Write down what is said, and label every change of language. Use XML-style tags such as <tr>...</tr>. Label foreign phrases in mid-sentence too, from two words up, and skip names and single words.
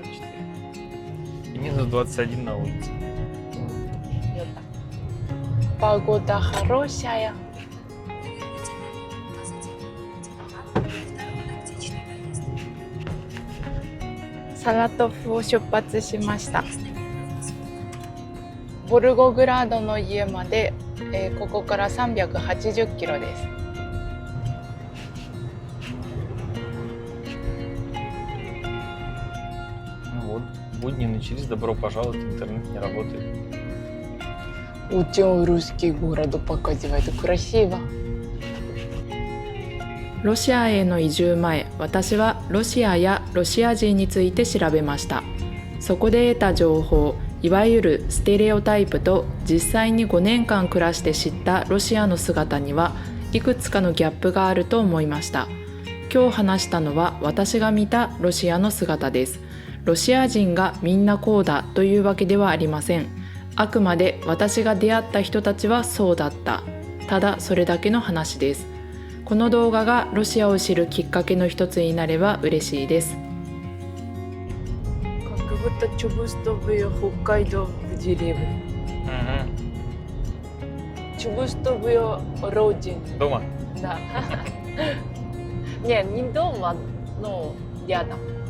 <ru>И минус 21 на улице. Погода хорошая.</ru> <ja>Саратов を出発しました。ボルゴグラードの家まで、ここから380キロです。</ja> <ru>Ну вот, будни начались, добро пожаловать, интернет не работает. Очень русский город показывает. Красиво.</ru> <ja>ロシアへの移住前、私はロシアやロシア人について調べました。そこで得た情報、いわゆるステレオタイプと実際に5年間暮らして知ったロシアの姿にはいくつかのギャップがあると思いました。今日話したのは私が見たロシアの姿です。ロシア人がみんなこうだというわけではありません。あくまで私が出会った人たちはそうだった。ただそれだけの話です。この動画がロシアを知るきっかけの一つになれば嬉しいです。</ja> <ru>Как будто чувствую Хоккайдо в деревне. Чувствую родину. Дома? Да. Не дома, но рядом.</ru>